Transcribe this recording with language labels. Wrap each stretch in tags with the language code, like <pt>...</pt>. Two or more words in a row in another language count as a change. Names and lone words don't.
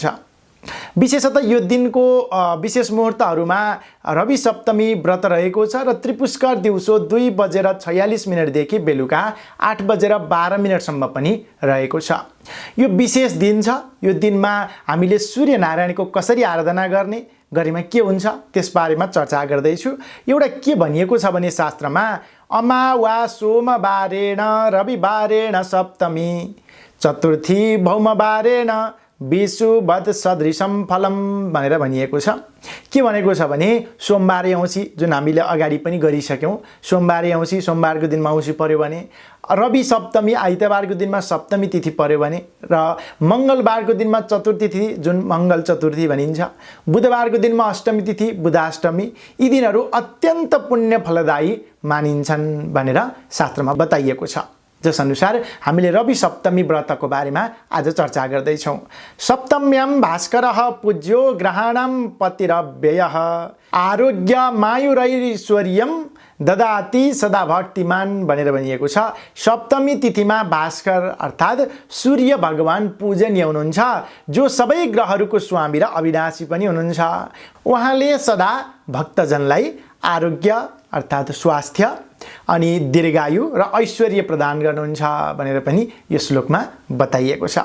<ne>विशेषतः यो दिनको विशेष मुहुर्तहरूमा रवि सप्तमी व्रत रहेको छ र त्रिपुष्कर दिउँसो 2:46 देखि बेलुका 8:12 पनि रहेको छ। यो विशेष दिन छ। यो दिनमा हामीले सूर्य नारायणको कसरी आराधना गर्ने, गरेमा के हुन्छ त्यसबारेमा चर्चा गर्दैछु। एउटा के भनिएको छ भने शास्त्रमा</ne> <sa>अमावा सोमबारेण रविबारेण सप्तमी चतुर्थी भौमबारेण विषुवत् सदृशम फलम</sa> <ne>भनेर भनिएको छ। के भनेको छ भने सोमबारे औँसी, जुन हामीले अगाडि पनि गरिसक्यौँ, सोमबारे औँसी सोमबारको दिनमा औँसी पर्यो भने, रवि सप्तमी आइतबारको दिनमा सप्तमी तिथि पर्यो भने, र मङ्गलबारको दिनमा चतुर्थी तिथि जुन मङ्गल चतुर्थी भनिन्छ, बुधबारको दिनमा अष्टमी तिथि बुधाष्टमी, यी दिनहरू अत्यन्त पुण्य फलदायी मानिन्छन् भनेर शास्त्रमा बताइएको छ। जसअनुसार हामीले रवि सप्तमी व्रतको बारेमा आज चर्चा गर्दैछौँ।</ne> <sa>सप्तम्यां भास्करः पूज्यो ग्रहाणां पतिरव्ययः आरोग्यमायुरैश्वर्यं ददाति सदा भक्तिमान</sa> <ne>भनेर भनिएको छ। सप्तमी तिथिमा भास्कर अर्थात् सूर्य भगवान पूजनीय हुनुहुन्छ, जो सबै ग्रहहरूको स्वामी र अविनाशी पनि हुनुहुन्छ। उहाँले सदा भक्तजनलाई आरोग्य अर्थात् स्वास्थ्य अनि दीर्घायु र ऐश्वर्य प्रदान गर्नुहुन्छ भनेर पनि यो श्लोकमा बताइएको छ।</ne>